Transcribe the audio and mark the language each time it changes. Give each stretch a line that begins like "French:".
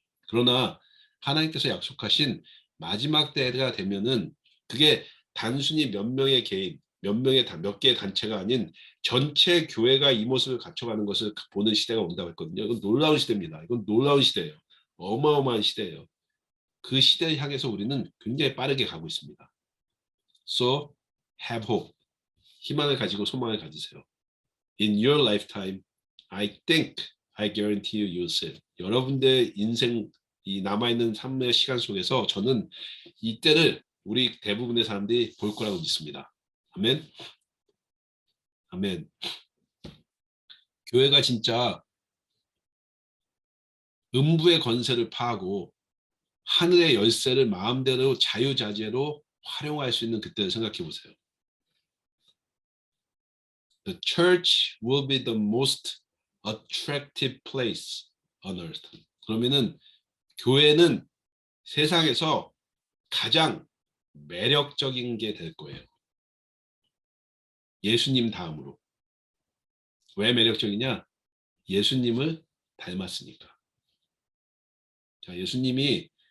Korean: 그러나 하나님께서 약속하신 마지막 때가 되면은 그게 단순히 몇 명의 개인, 몇 개의 단체가 아닌 전체 교회가 이 모습을 갖춰가는 것을 보는 시대가 온다고 했거든요. 이건 놀라운 시대입니다. 이건 놀라운 시대예요. 어마어마한 시대예요. 그 시대를 향해서 우리는 굉장히 빠르게 가고 있습니다.
English: So have hope.
Korean: 희망을 가지고 소망을 가지세요.
English: In your lifetime, I think, I guarantee you, you'll see.
Korean: 여러분들의 인생, 이 남아있는 삶의 시간 속에서 저는 이때를 우리 대부분의 사람들이 볼 거라고 믿습니다. 아멘. 아멘. 교회가 진짜 음부의 권세를 파하고 하늘의 열쇠를 마음대로 자유자재로 활용할 수 있는 그때를 생각해 보세요.
English: The church will be the most attractive place on earth.
Korean: 그러면은 교회는 세상에서 가장 매력적인 게 될 거예요. 예수님 다음으로. 왜 매력적이냐? 예수님을 닮았으니까. 자, 예수님이